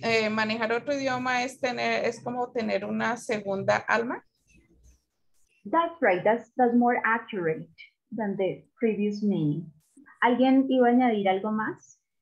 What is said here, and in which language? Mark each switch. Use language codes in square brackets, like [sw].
[es] Manejar otro idioma es como tener una segunda alma. [en] That's right, that's more accurate than the previous meaning. [es] ¿Alguien iba a añadir algo más?